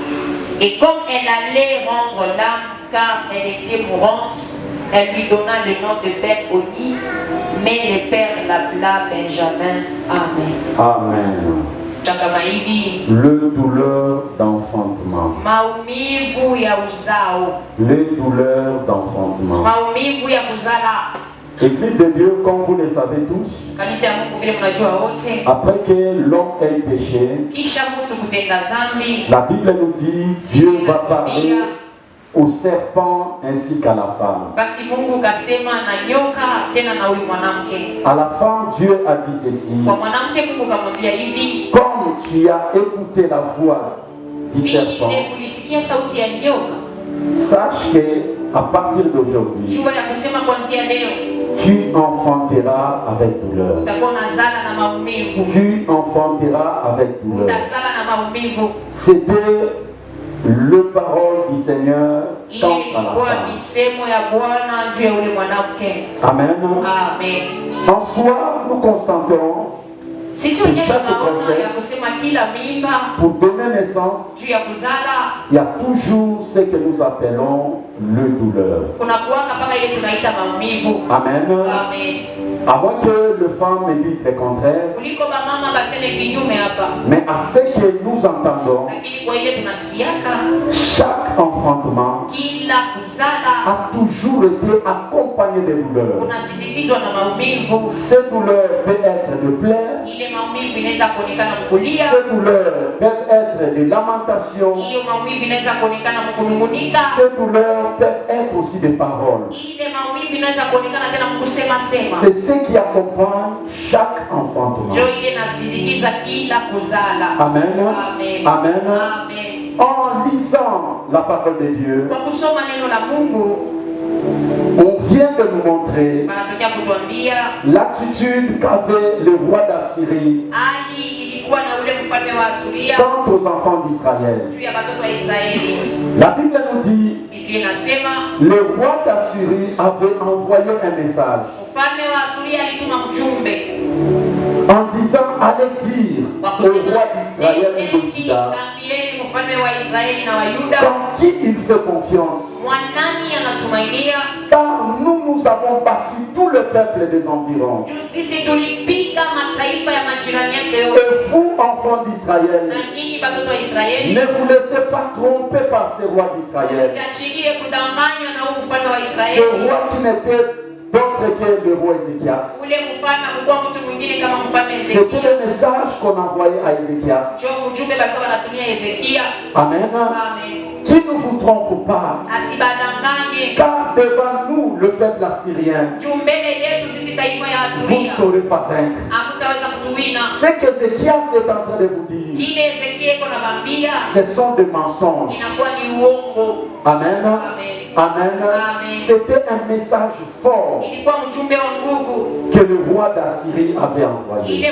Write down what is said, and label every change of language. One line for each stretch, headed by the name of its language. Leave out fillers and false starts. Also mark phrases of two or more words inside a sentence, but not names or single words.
French: Et comme elle allait rendre l'âme car elle était mourante, elle lui donna le nom de Ben-Oni, mais le père l'appela Benjamin. Amen. Amen. Le douleur d'enfantement.
Swahili: Maumivu ya uzao.
French: Les douleurs d'enfantement.
Swahili: Maumivu ya kuzala.
French: Église de Dieu, comme vous le savez tous,
Swahili: Kanisa ya Mungu vile mnajua wote,
French: après que l'homme ait péché,
Swahili: kisha mtu kutenda dhambi,
French: la Bible nous dit Dieu va parler au serpent ainsi qu'à la femme.
Swahili: basi Mungu kasema na nyoka tena na huyu mwanamke.
French: À la femme, Dieu a dit ceci.
Swahili: Kwa mwanamke Mungu kamwambia hivi,
French: Comme tu as écouté la voix du serpent,
Swahili: vile ulisikia sauti ya nyoka,
French: sache que à partir d'aujourd'hui,
Swahili: jua ya kusema kuanzia leo
French: tu enfanteras avec douleur.
Swahili: utakuwa unazala na maumivu.
French: Tu enfanteras avec douleur.
Swahili: Utazala na maumivu.
French: C'était le parole du Seigneur quant à la
Swahili: Ilikuwa
French: femme.
Swahili: misemo ya Bwana juu ya ule mwanamke. Amen. Amen.
French: En soi, nous constatons,
Swahili: Sisi wenyewe tunaona ya kusema kila mimba
French: pour donner naissance,
Swahili: juu ya kuzala
French: il y a toujours ce que nous appelons le douleur.
Swahili: kuna kuwaka mpaka ile tunaita maumivu. Amen. Amen.
French: À moins que le femme me dise le contraire,
Swahili: Kuliko bamama baseme kinyume hapa,
French: mais à ce que nous entendons,
Swahili: lakini kwa ile tunasikiaka
French: chaque enfantement
Swahili: kila kuzala
French: a toujours été accompagné de douleurs.
Swahili: unasindikizwa na maumivu.
French: Ces douleurs peuvent être de pleurs,
Swahili: Ile maumivu inaweza kuonekana mkulia,
French: ces douleurs peuvent être de lamentations,
Swahili: hiyo maumivu inaweza kuonekana mkunungunika,
French: ces douleurs peuvent être aussi des paroles.
Swahili: ile maumivu inaweza kuonekana tena mkusema sema.
French: C'est ce qui accompagne chaque enfantement.
Swahili: Ndio ile nasindikiza kila kuzala. Amen. Amen. Amen. Amen.
French: En lisant la parole de Dieu,
Swahili: Kwa kusoma neno la Mungu
French: on vient de nous montrer
Swahili: wanatokea kutuambia
French: l'attitude qu'avait le roi d'Assyrie
Swahili: hali ilikuwa na ule mfalme wa Asuria
French: quant aux enfants d'Israël.
Swahili: juu ya watoto wa Israeli.
French: La Bible nous dit,
Swahili: Biblia inasema
French: le roi d'Assyrie avait envoyé un message
Swahili: mfalme wa Asuria alituma mjumbe
French: en disant, allez dire
Swahili: wa
French: au
Swahili: kusema,
French: roi d'Israël et de
Swahili: "Nendeni,
French: Juda,
Swahili: mwambieni mfalme wa Israeli na wa Yuda
French: en qui il fait confiance.
Swahili: mwanani anatumainia,
French: Car nous avons battu tout le peuple des environs.
Swahili: juu sisi tulipiga mataifa ya majirani yake yote,
French: Et vous, enfants d'Israël,
Swahili: na nyinyi watoto wa Israeli
French: ne vous laissez pas tromper par ces rois d'Israël.
Swahili: msiachilie kudanganywa na huu mfalme wa
French: Ce
Swahili: Israeli.
French: roi qui n'était d'autre que le roi Ézéchias.
Swahili: Ule mfalme hakukuwa mtu mwingine kama mfalme
French: C'était
Swahili: Hezekia.
French: le message qu'on envoyait à Ézéchias.
Swahili: Ndio ujumbe walikuwa wanatumia Hezekia. Amen. Amen.
French: Qui ne vous trompe pas.
Swahili: Asibadanganye.
French: Car devant nous, le peuple assyrien,
Swahili: Juu mbele yetu sisi taifa ya
French: vous ne
Swahili: Asuria
French: saurez pas vaincre.
Swahili: hamtaweza kutuwina.
French: Ce qu'Ézéchias est en train de vous dire,
Swahili: Kile Hezekia
French: ce sont des mensonges. Amen. Amen. C'était un message fort que le roi d'Assyrie avait envoyé.